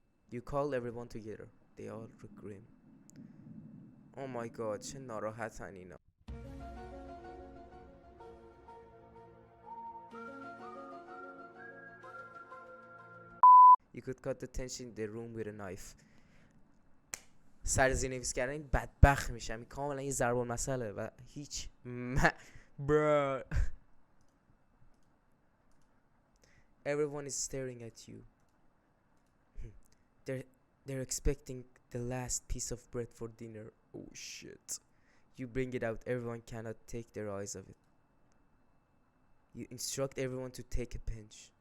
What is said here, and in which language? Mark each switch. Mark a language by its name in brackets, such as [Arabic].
[English] You call everyone together. They all look grim. Oh my god [Persian] چه ناراحتن اینا. [English] You could cut the tension in the room with a knife. [Persian] سر زیرنویس کردن این بدبخت میشم. این کاملا یه ضرب المثله و هیچ bro. [English] Everyone is staring at you. They're expecting the last piece of bread for dinner. Oh shit. You bring it out. Everyone cannot take their eyes off it. You instruct everyone to take a pinch.